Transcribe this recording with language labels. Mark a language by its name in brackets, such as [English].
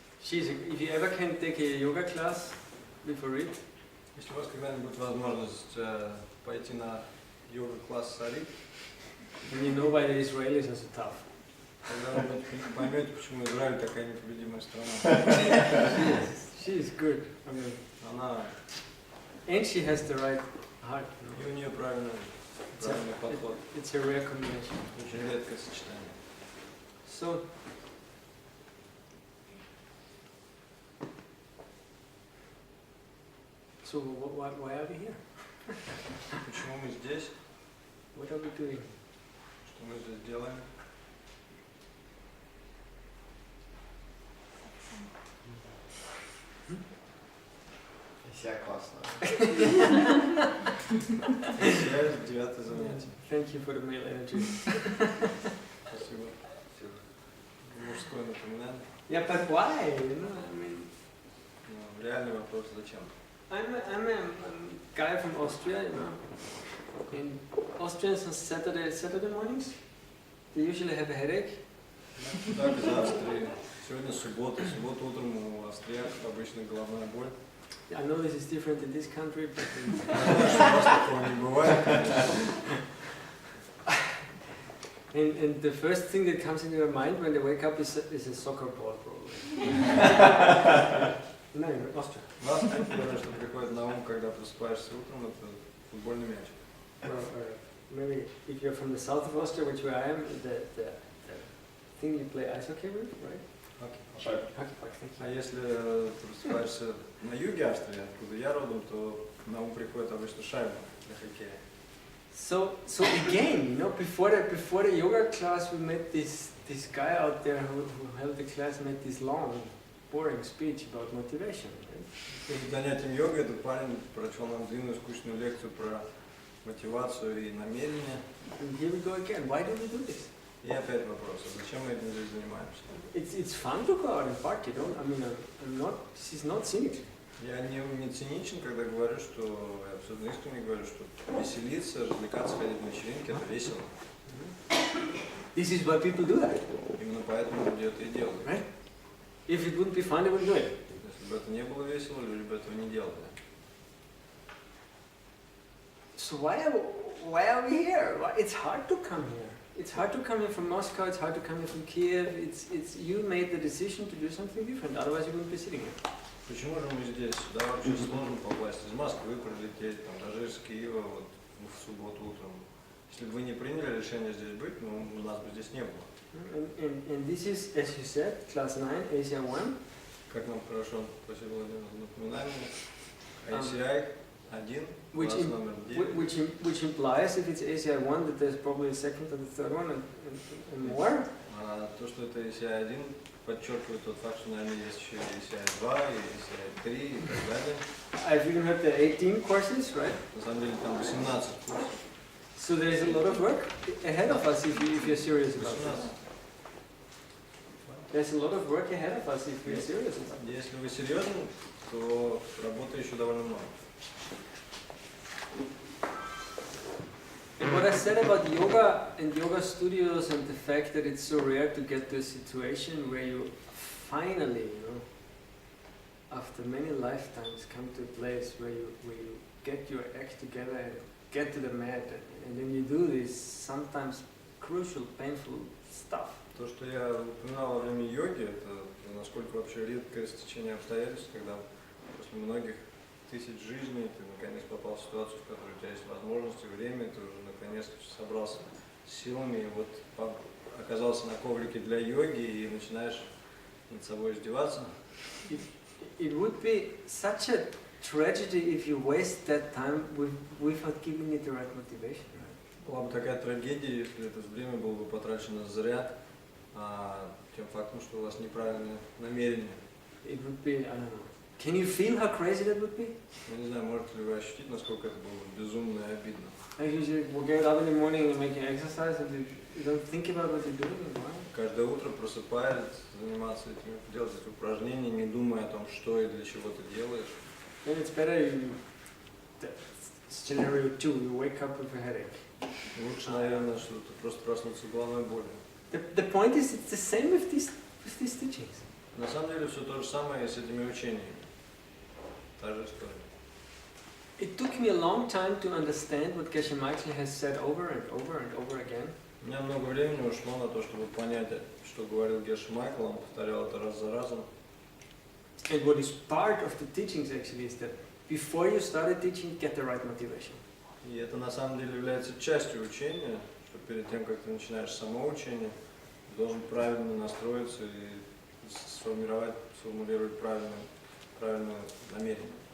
[English] If you ever can take a yoga class with Arit, [Russian] Если у вас когда-нибудь возможность пойти на йога-класс с Арит, [English] then you know why the Israelis are so tough. [Russian] тогда вы поймете, почему Израиль такая непобедимая страна. [English] She is good. I mean, [Russian] Она, [English] and she has the right heart. [Russian] и у нее правильный подход. [English] It's a rare combination. [Russian] Очень редкое сочетание. [English] So why are we here? [Russian] Почему мы здесь? What are we doing? Что мы здесь делаем? Вся классно. Девятое занятие. [English] Thank you for the male energy. [Russian] Спасибо. Мужское напоминание. [English] Yeah, but why? You know, I mean, [Russian] Реальный вопрос, зачем? [English] I'm a guy from Austria, you know. And Austrians on Saturday mornings, they usually have a headache. [Russian] Так, из Австрии. Сегодня суббота. Суббота утром у австрияков обычно головная боль. [English] I know this is different in this country, but [Russian] Я знаю, что у вас такого не бывает. [English] and the first thing that comes into your mind when they wake up is a soccer ball, probably. No, in Austria. [Russian] В Австрии первое, что приходит на ум, когда просыпаешься утром, это футбольный мяч. [English] Maybe if you're from the south of Austria, which where I am, the thing you play ice hockey with, right? Hockey puck, [Russian] А если просыпаешься на юге Австрии, откуда я родом, то на ум приходит обычно шайба для хоккея. [English] So again, you know, before the yoga class, we met this guy out there who held the class, made this long, boring speech about motivation. Right? [Russian] Перед занятием йогой этот парень прочел нам длинную скучную лекцию про мотивацию и намерение. [English] And here we go again. Why do we do this? [Russian] И опять вопрос, а зачем мы этим здесь занимаемся? [English] It's fun to go out and party, don't? I mean, this is not cynical. [Russian] Я не циничен, когда говорю, что, я абсолютно искренне говорю, что веселиться, развлекаться, ходить на вечеринки, это весело. [English] This is why people do that. [Russian] Именно поэтому люди это и делают. [English] Right? If it wouldn't be fun, they wouldn't do it. [Russian] Если бы это не было весело, люди бы этого не делали. [English] So why are we here? It's hard to come here. It's hard to come here from Moscow. It's hard to come here from Kiev. It's you made the decision to do something different. Otherwise, you wouldn't be sitting here. [Russian] Почему же мы здесь? Сюда вообще сложно попасть. Из Москвы прилететь, там, даже из Киева вот, в субботу утром. Если бы вы не приняли решение здесь быть, ну, нас бы здесь не было. [English] And this is, as you said, class 9, ACI-1. [Russian] Как нам хорошо, спасибо, Владимир, за напоминание. ACI-1, класс номер 9. [English] Which implies, if it's ACI-1, that there's probably a second and a third one and more. [Russian] То, что это ACI-1, подчеркивает тот факт, что, наверное, есть еще и ACI-2, и ACI-3 и так далее. [English] I've even heard the 18 courses, right? [Russian] На самом деле там 18 курсов. [English] So there's a lot of work ahead of us if you're serious about it. There's a lot of work ahead of us if we're serious about it. [Russian] Если вы серьезны, то работы еще довольно много. [English] And what I said about yoga and yoga studios and the fact that it's so rare to get to a situation where you finally, you know, after many lifetimes come to a place where you get your act together and get to the mat, and then you do these sometimes crucial, painful stuff. [Russian] То, что я упоминал во время йоги, это насколько вообще редкое стечение обстоятельств, когда после многих тысяч жизней ты наконец попал в ситуацию, в которой у тебя есть возможности, время, ты уже наконец собрался с силами, и вот оказался на коврике для йоги и начинаешь над собой издеваться. [English] It would be such a tragedy if you waste that time without giving it the right motivation, right? [Russian] Была бы такая трагедия, если это время было бы потрачено зря, тем фактом, что у вас неправильное намерение. [English] It would be, I don't know. Can you feel how crazy that would be? [Russian] Я не знаю, можете ли вы ощутить, насколько это было бы безумно и обидно. [English] Like you get up in the morning and make an exercise and you don't think about what you're doing and why. [Russian] Каждое утро просыпаясь, заниматься этим, делать эти упражнения, не думая о том, что и для чего ты делаешь. [English] Then it's better scenario 2, you wake up with a headache. [Russian] Лучше, наверное, что ты просто проснуться с головной болью. [English] The point is, it's the same with these teachings. [Russian] На самом деле все то же самое и с этими учениями. Та же история. [English] It took me a long time to understand what Geshe Michael has said over and over and over again. [Russian] У меня много времени ушло на то, чтобы понять, что говорил Геше Майкл, он повторял это раз за разом. [English] And what is part of the teachings actually is that before you start a teaching, get the right motivation. [Russian] И это на самом деле является частью учения, что перед тем, как ты начинаешь само учение, ты должен правильно настроиться и сформулировать правильное намерение.